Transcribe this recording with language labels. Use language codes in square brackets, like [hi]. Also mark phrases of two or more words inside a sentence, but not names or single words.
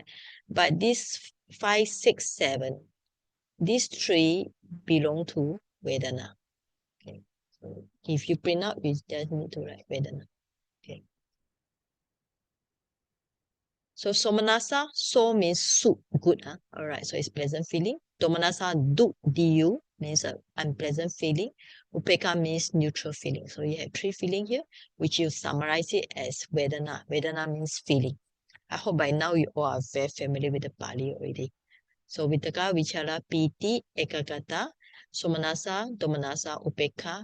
[en] But this 5, 6, 7, these 3 belong to Vedana. Okay, so if you print out, you just need to write Vedana. Okay. So Somanasa, so means su, good. All right, so it's pleasant feeling. Domanasa, du, du, means unpleasant feeling. Upeka means neutral feeling. So you have 3 feelings here, which you summarize it as Vedana. Vedana means feeling. I hope by now you all are very familiar with the Pali already. So Vitaka, Vichara, Piti, Ekagata, Somanasa, Domanasa, Upeka.